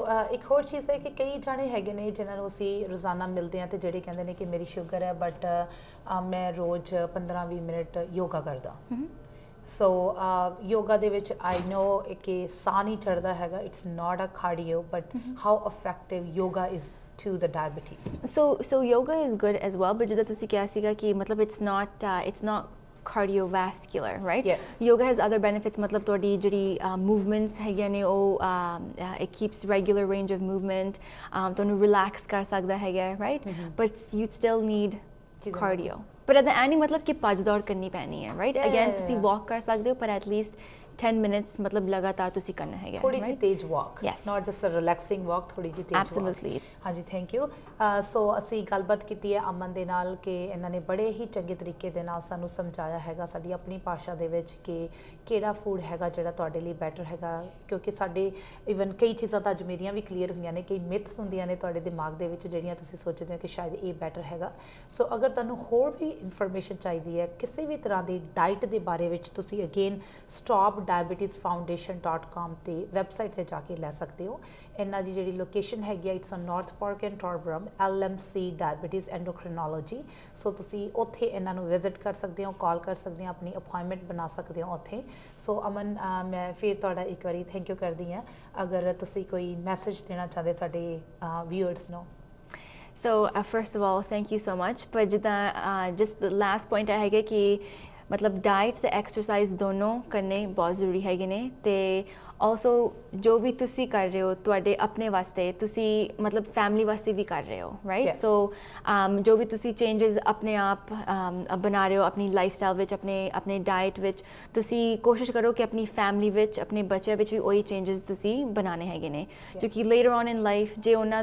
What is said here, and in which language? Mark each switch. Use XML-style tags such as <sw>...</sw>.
<pa>so ਇੱਕ ਹੋਰ ਚੀਜ਼ ਹੈ ਕਿ ਕਈ ਜਾਣੇ ਹੈਗੇ ਨੇ ਜਿਨ੍ਹਾਂ ਨੂੰ ਅਸੀਂ ਰੋਜ਼ਾਨਾ ਮਿਲਦੇ ਹਾਂ ਤੇ ਜਿਹੜੇ ਕਹਿੰਦੇ ਨੇ ਕਿ ਮੇਰੀ ਸ਼ੂਗਰ ਹੈ ਬਟ ਮੈਂ ਰੋਜ਼ 15-20 ਮਿੰਟ ਯੋਗਾ ਕਰਦਾ ਸੋ ਯੋਗਾ ਦੇ ਵਿੱਚ ਆਈ ਨੋ ਕਿ ਸਾਹ ਨਹੀਂ ਚੜ੍ਹਦਾ ਹੈਗਾ</pa> <en>it's not a cardio but how effective yoga is to the diabetes so yoga is good as well but</en> <pa>ਜਿੱਦਾਂ ਤੁਸੀਂ ਕਿਹਾ ਸੀਗਾ ਕਿ ਮਤਲਬ</pa> <en>it's not cardiovascular right yes yoga has other benefits</en> <pa>matlab todi jehdi movements ਹੈਗੀਆਂ ਨੇ ਉਹ</pa> <en>it keeps regular range of movement ਤੁਹਾਨੂੰ relax ਕਰ ਸਕਦਾ ਹੈਗਾ right but you still need cardio but at the end</en> <pa>ਮਤਲਬ ਕਿ ਭੱਜ ਦੌੜ ਕਰਨੀ ਪੈਣੀ ਹੈ</pa> <en>right again ਤੁਸੀਂ walk ਕਰ ਸਕਦੇ ਹੋ ਪਰ at least 10 minutes ਮਤਲਬ ਲਗਾਤਾਰ ਤੁਸੀਂ ਕਰਨਾ ਹੈਗਾ</en> <pa>ਥੋੜੀ ਜਿਹੀ ਤੇਜ਼ ਵਾਕ</pa> <en>not just a relaxing walk</en> <pa>ਥੋੜੀ ਜਿਹੀ ਤੇਜ਼</pa> <en>absolutely</en> <pa>ਹਾਂਜੀ ਥੈਂਕ ਯੂ ਸੋ ਅਸੀਂ ਗੱਲਬਾਤ ਕੀਤੀ ਹੈ ਅਮਨ ਦੇ ਨਾਲ ਕਿ ਇਹਨਾਂ ਨੇ ਬੜੇ ਹੀ ਚੰਗੇ ਤਰੀਕੇ ਦੇ ਨਾਲ ਸਾਨੂੰ ਸਮਝਾਇਆ ਹੈਗਾ ਸਾਡੀ ਆਪਣੀ ਭਾਸ਼ਾ ਦੇ ਵਿੱਚ ਕਿ ਕਿਹੜਾ ਫੂਡ ਹੈਗਾ ਜਿਹੜਾ ਤੁਹਾਡੇ ਲਈ ਬੈਟਰ ਹੈਗਾ ਕਿਉਂਕਿ ਸਾਡੇ ਇਵਨ ਕਈ ਚੀਜ਼ਾਂ ਤਾਂ ਅੱਜ ਮੇਰੀਆਂ ਵੀ ਕਲੀਅਰ ਹੋਈਆਂ ਨੇ ਕਈ ਮਿਥਸ ਹੁੰਦੀਆਂ ਨੇ ਤੁਹਾਡੇ ਦਿਮਾਗ ਦੇ ਵਿੱਚ ਜਿਹੜੀਆਂ ਤੁਸੀਂ ਸੋਚਦੇ ਹੋ ਕਿ ਸ਼ਾਇਦ ਇਹ ਬੈਟਰ ਹੈਗਾ ਸੋ ਅਗਰ ਤੁਹਾਨੂੰ ਹੋਰ ਵੀ ਇਨਫੋਰਮੇਸ਼ਨ ਚਾਹੀਦੀ ਹੈ ਕਿਸੇ ਵੀ ਤਰ੍ਹਾਂ ਦੀ ਡਾਈਟ ਦੇ ਬਾਰੇ ਵਿੱਚ ਤੁਸੀਂ ਅਗੇਨ stopdiabetesfoundation.com ਤੇ ਵੈਬਸਾਈਟ ਤੇ ਜਾ ਕੇ ਲੈ ਸਕਦੇ ਹੋ ਇਹਨਾਂ ਦੀ ਜਿਹੜੀ ਲੋਕੇਸ਼ਨ ਹੈਗੀ ਆ it's on north park and ਟੋਰਬਰਮ LMC diabetes ਐਂਡੋਕ੍ਰਿਨੋਲੋਜੀ ਸੋ ਤੁਸੀਂ ਉੱਥੇ ਇਹਨਾਂ ਨੂੰ ਵਿਜ਼ਿਟ ਕਰ ਸਕਦੇ ਹੋ ਕਾਲ ਕਰ ਸਕਦੇ ਹੋ ਆਪਣੀ ਅਪਾਇੰਟਮੈਂਟ ਬਣਾ ਸਕਦੇ ਹੋ ਉੱਥੇ ਸੋ ਅਮਨ ਮੈਂ ਫਿਰ ਤੁਹਾਡਾ ਇੱਕ ਵਾਰੀ ਥੈਂਕ ਯੂ ਕਰਦੀ ਹਾਂ ਅਗਰ ਤੁਸੀਂ ਕੋਈ ਮੈਸੇਜ ਦੇਣਾ ਚਾਹਦੇ ਸਾਡੇ ਵਿਊਅਰਸ ਨੂੰ</pa> <en>So first of all, thank you so much. But just the last point I have</en> <pa>कि मतलब डाइट ਤੇ ਐਕਸਰਸਾਈਜ਼ ਦੋਨੋਂ ਕਰਨੇ ਬਹੁਤ ਜ਼ਰੂਰੀ ਹੈਗੇ ਨੇ ਤੇ ਆਲਸੋ ਜੋ ਵੀ ਤੁਸੀਂ ਕਰ ਰਹੇ ਹੋ ਤੁਹਾਡੇ ਆਪਣੇ ਵਾਸਤੇ ਤੁਸੀਂ ਮਤਲਬ ਫੈਮਿਲੀ ਵਾਸਤੇ ਵੀ ਕਰ ਰਹੇ ਹੋ ਰਾਈਟ ਸੋ ਜੋ ਵੀ ਤੁਸੀਂ ਚੇਂਜਸ ਆਪਣੇ ਆਪ ਬਣਾ ਰਹੇ ਹੋ ਆਪਣੀ ਲਾਈਫ ਸਟਾਈਲ ਵਿੱਚ ਆਪਣੇ ਡਾਈਟ ਵਿੱਚ ਤੁਸੀਂ ਕੋਸ਼ਿਸ਼ ਕਰੋ ਕਿ ਆਪਣੀ ਫੈਮਿਲੀ ਵਿੱਚ ਆਪਣੇ ਬੱਚਿਆਂ ਵਿੱਚ ਵੀ ਉਹੀ ਚੇਂਜਸ ਤੁਸੀਂ ਬਣਾਉਣੇ ਹੈਗੇ ਨੇ ਕਿਉਂਕਿ ਲੇਟਰ ਔਨ ਇਨ ਲਾਈਫ ਜੇ</pa>